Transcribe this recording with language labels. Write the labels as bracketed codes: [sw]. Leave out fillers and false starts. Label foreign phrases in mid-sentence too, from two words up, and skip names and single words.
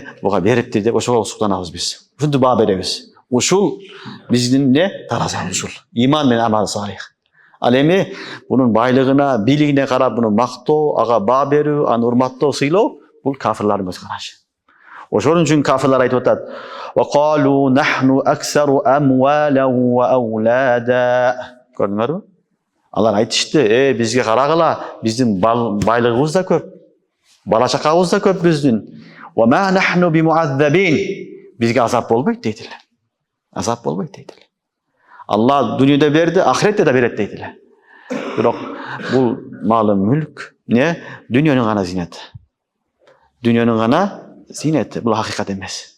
[ky] Буга бериптир деп ошого суктанабыз биз. Ушунду баа беребиз. Ушул биздин эмне? Таразабыз ушул. Иман менен амал салих. Ал эми бунун байлыгына, бийлигине карап буну мактоо, ага баа берүү, аны урматтоо, сыйлоо бул кафирлардын көз карашы. Ошон үчүн кафирлар айтып атат: [ar] "وقالوا نحن أكثر أموالا وأولادا." [ky] Көрдүңөрбү? Алар айтышты: бизге карагыла, биздин байлыгыбыз да көп, бала чакабыз да көп биздин. [ar] "وما نحن بمعذبين." [ky] Бизге азап болбойт дейт эле. Азап болбойт дейт эле. Алла дүйнөдө берди, ахиретте да берет дейт эле. Бирок бул малы мүлк, эмне? Дүйнөнүн гана зинети. Дүйнөнүн гана зинети, бул акыйкат эмес.